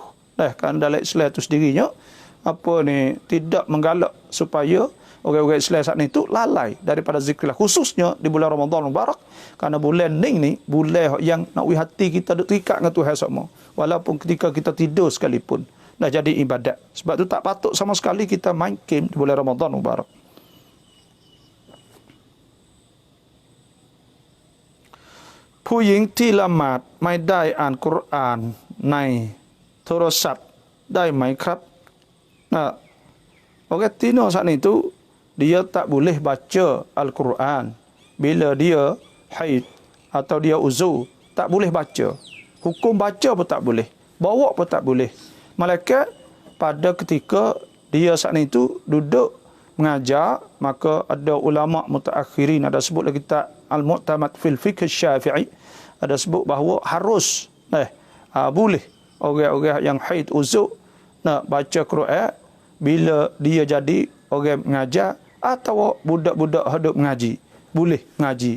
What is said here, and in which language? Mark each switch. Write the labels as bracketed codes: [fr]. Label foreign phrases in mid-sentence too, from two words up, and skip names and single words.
[ms] Kan dalam Islam itu sendirinya apa ni tidak menggalak supaya orang-orang Islam saat ni tu lalai daripada zikrillah, khususnya di bulan Ramadan Mubarak, kerana bulan ni bulan yang nak hati kita duk terikat dengan Tuhan semua, walaupun ketika kita tidur sekalipun dah jadi ibadat. Sebab tu tak patut sama sekali kita main game di bulan Ramadan Mubarak. [th] ผู้หญิงที่ละหมาดไม่ได้อ่านกุรอานในโทรศัพท์ได้ไหมครับ [ms] Orang Tino saat itu dia tak boleh baca Al-Quran bila dia haid atau dia uzur, tak boleh baca. Hukum baca pun tak boleh, bawa pun tak boleh. Malaikat pada ketika dia saat itu duduk mengajar, maka ada ulama mutaakhirin ada sebut lagi kitab Al-Mu'tamad fil Fiqh Syafi'i, ada sebut bahawa harus boleh orang-orang yang haid uzur nak baca Quran bila dia jadi orang mengajar atau budak-budak hidup mengaji, boleh mengaji.